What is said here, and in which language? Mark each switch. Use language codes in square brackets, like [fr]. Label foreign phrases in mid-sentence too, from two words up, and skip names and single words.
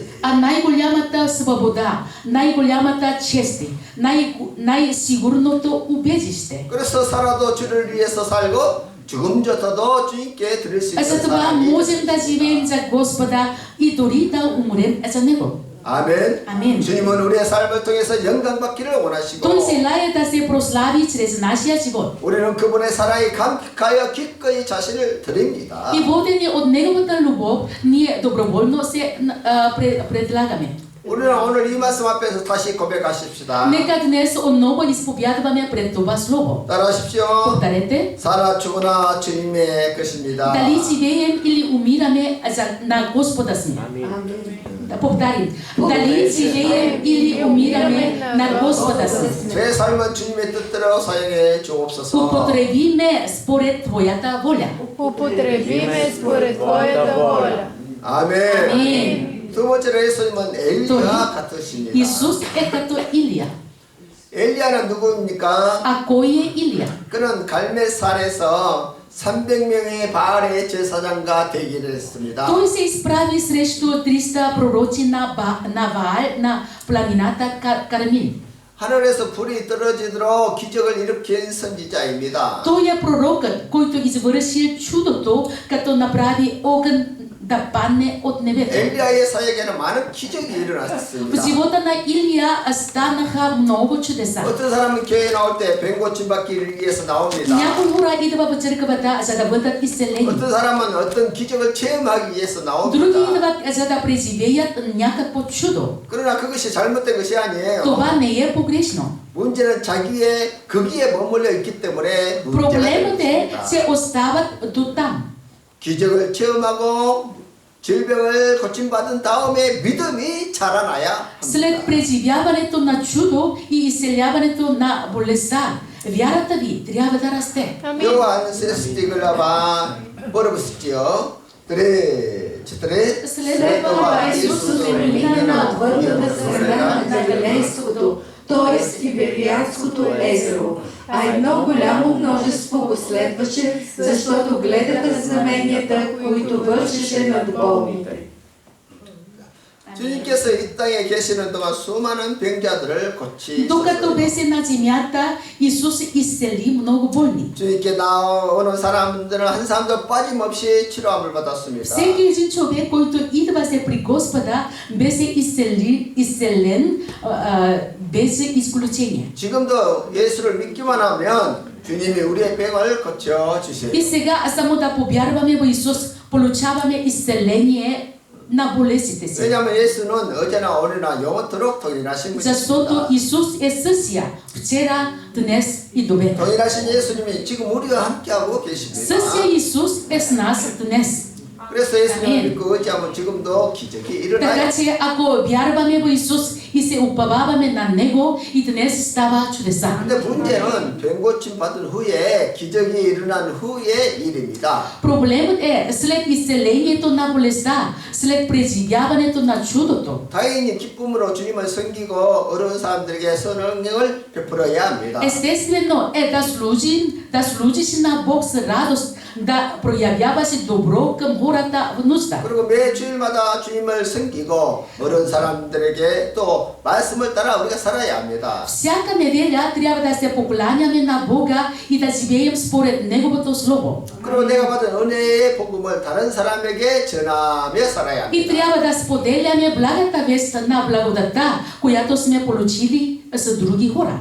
[bg] А най-голямата свобода, най-голямата чест, най-сигурното убежище. [ko] 그래서 살아도 주를 위해서 살고 죽음조차도 주님께 드릴 수 [bg] А [ko] 있는 [bg] за това [ko] 사람이 [bg] можем да живеем за Господа и дори да умрем за Него. [ko] 아멘. 아멘. 주님은 우리의 삶을 통해서 영광 받기를 원하시고 [bg] Той желае да се прослави чрез нашия живот. [ko] 우리는 그분의 사랑에 감격하여 기꺼이 자신을 드립니다. [bg] И водени от Неговата любов, ние доброволно се предлагаме. [ko] 우리는 오늘 이 말씀 앞에서 다시 고백하십시다. [bg] Нека днес отново изповядваме пред това слово. [ko] 따라하십시오. [bg] Повторете. [ko] 살아 죽으나 주님의 것입니다. [bg] Дали живеем или умираме на Господа сме. Да повторим. Дали живеем или умираме на Господа сме. [ko] 제 삶은 주님의 뜻대로 사용해 주옵소서. [bg] Употребиме според Твоята воля. Употреби ме според Твоята воля. [ko] 아멘. [bg] Амин. [ko] 두 번째로 예수님은 엘리야 같으십니다. [bg] Исус е като Илия. [ko] 엘리야는 누구입니까? [bg] А кой е Илия? [ko] 그는 갈멜산에서 300명의 바알의 제사장과 대기를 했습니다. [bg] Той се изправи срещу 300 пророци на Ваал на планината Кармил. [ko] 하늘에서 불이 떨어지도록 기적을 일으킨 선지자입니다. [bg] Той е пророкът, който извърши чудото, като направи огън да падне от небето. [ko] 엘리야의 사역에는 많은 기적이 [bg] В [ko] 일어났습니다. [bg] живота на Илия станаха много чудеса. [ko] 어떤 사람은 교회에 나올 때 뱅고침 받기를 위해서 나옵니다. [bg] Някои хора идват в църквата, за да бъдат изцелени. [ko] 어떤 사람은 어떤 기적을 체험하기 위해서 [bg] Други [ko] 나옵니다. [bg] идват, за да преживеят някакво чудо. [ko] 그러나 그것이 잘못된 것이 아니에요. [bg] Това не е погрешно. [ko] 문제는 자기의 거기에 머물러 있기 때문에 문제가 [bg] Проблемът е, [ko] 됩니다. [bg] че остават до там. [ko] 기적을 체험하고 질병을 고침받은 다음에 믿음이 자라나야 [bg] След [ko] 합니다. [bg] преживяването на чудо и изцеляването на болестта, вярата ви трябва да расте. 요한 세스티글라바 버러브스지요. 드레 След това Исус премина на отвъртата страна на Галилейското, т.е. Тибериадското езеро, а и много голямо множество го следваше, защото гледаха знаменията, които вършеше над болните. [ko] 주님께서 이 땅에 계시는 동안 수많은 병자들을 [bg] Докато [ko] 고치셨어요. [bg] беше на земята, Исус изцели много болни. [ko] 주님께 나오는 사람들은 한 사람도 빠짐없이 치료함을 받았습니다. [bg] Всеки един човек, който идваше при Господа, беше изцелен без изключение. [ko] 지금도 예수를 믿기만 하면 주님이 우리의 병을 고쳐 주세요. [bg] И сега, само да повярваме в Исус, получаваме изцеление на болестите си. [ko] 왜냐하면 예수는 어제나 오늘나 영원토록 동일하신 [bg] Защото [ko] 분이십니다. [bg] Исус е същия вчера, днес и до века. [ko] 동일하신 예수님이 지금 우리와 함께하고 계십니다. [bg] Същия Исус е с нас днес. [ko] 그래서 예수님을 아멘. 믿고 의지하면 지금도 기적이 [bg] Така [ko] 일어나요. [bg] че ако вярваме в Исус и се уповаваме на Него, и днес става чудеса. [ko] 근데 문제는 병 고침 받은 후에 기적이 일어난 후의 일입니다. [bg] Проблемът е след изцелението на болестта, след преживяването на чудото. [ko] 당연히 기쁨으로 주님을 섬기고 어려운 사람들에게 선응을 베풀어야 합니다. [bg] Естествено е да служиш на Бог с радост да проявяваше добро към хората в нужда. [ko] 그리고 매 주일마다 주님을 섬기고 어려운 사람들에게 또 말씀을 따라 우리가 살아야 합니다. [bg] Всяка неделя трябва да се покланяме на Бога и да живеем според Неговото Слово. [ko] 그리고 내가 받은 은혜의 복음을 다른 사람에게 전하며 살아야 [bg] И [ko] 합니다. [bg] трябва да споделяме благата вест на благодата, която сме получили с други хора.